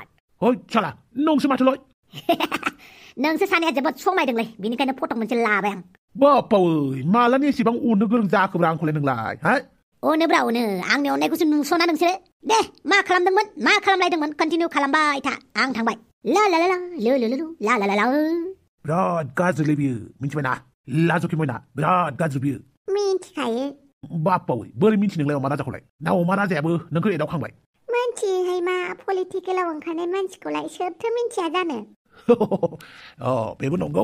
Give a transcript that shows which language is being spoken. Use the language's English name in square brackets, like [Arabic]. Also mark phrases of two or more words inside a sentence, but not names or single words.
[Bodo] ओइ साला नोंसो माथोलाय नोंसो सानैया जोबोद समायदोंलै बेनिखायनो फट' मोनसे लाबाय आं बाप्पावै मालानि एसेबां अननो गोरों जाखोब्रा आंखौलाय नोंलाय हा अनोब्रा अनो आंनि अननायखौसो नुस'ना नोंसोरो दे मा खालामदोंमोन मा खालामलायदोंमोन कन्टिनिउ खालामबाय था आं थांबाय ला ला ला ला लो लो लो ला ला ला ला बिराद गाज्रिलै बियो मिन्थिबायना लाजुखि मैना बिराद गाज्रि बियो मिन्थिखायो बाप्पावै बोरै मिन्थि नोंलाय अमा राजाखौलाय ना अमा राजायाबो नोंखौ एदावखांबाय मिन्थियोहाय मा पलिटिकेलाव ओंखारनाय मानसिखौलाय सोरथो मिन्थिया जानो अ बेबो नंगौ